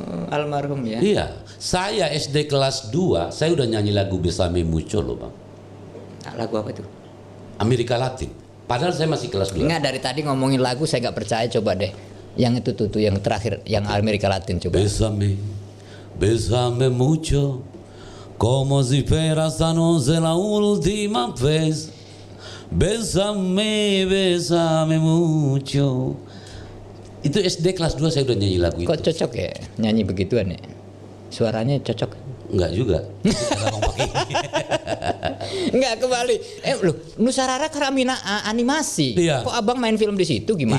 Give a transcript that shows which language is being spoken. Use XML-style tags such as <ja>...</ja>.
<id>Almarhum ya. Iya, saya SD kelas 2, saya udah nyanyi lagu Besame Mucho loh Bang. Lagu apa itu? Amerika Latin. Padahal saya masih kelas 2. Enggak, dari tadi ngomongin lagu saya nggak percaya, coba deh. Yang itu tuh yang terakhir, yang Amerika Latin coba.</id> <es>Besame mucho, como si fuera esta noche la última vez. Besame mucho.</es> <id>Itu SD kelas 2 saya udah nyanyi lagu itu. Kok cocok ya nyanyi begituan ya? Suaranya cocok. Enggak juga. Enggak, kembali. Loh, Nusarara karamina animasi. Iya. Kok abang main film di situ gimana</id>